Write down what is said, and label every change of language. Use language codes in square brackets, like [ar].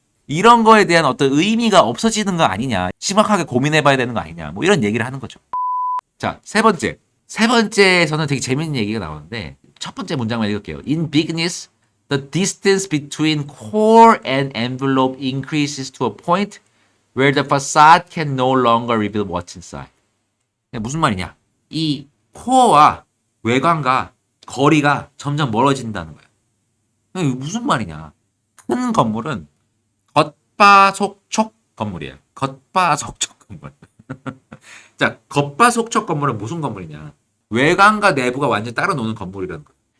[ko] 이런 거에 대한 어떤 의미가 없어지는 거 아니냐. 심각하게 고민해봐야 되는 거 아니냐. 뭐 이런 얘기를 하는 거죠. 자, 세 번째에서는 되게 재밌는 얘기가 나오는데 첫 번째 문장만 읽을게요. [en] In bigness, the distance between core and envelope increases to a point where the facade can no longer reveal what's inside. [ko] 무슨 말이냐? 이 코어와 외관과 거리가 점점 멀어진다는 거야. 이게 무슨 말이냐? 큰 건물은 겉바속촉 건물이에요. 겉바속촉 건물. 자, 겉바속촉 건물은 무슨 건물이냐? 외관과 내부가 완전 따로 노는 건물이라는 거예요.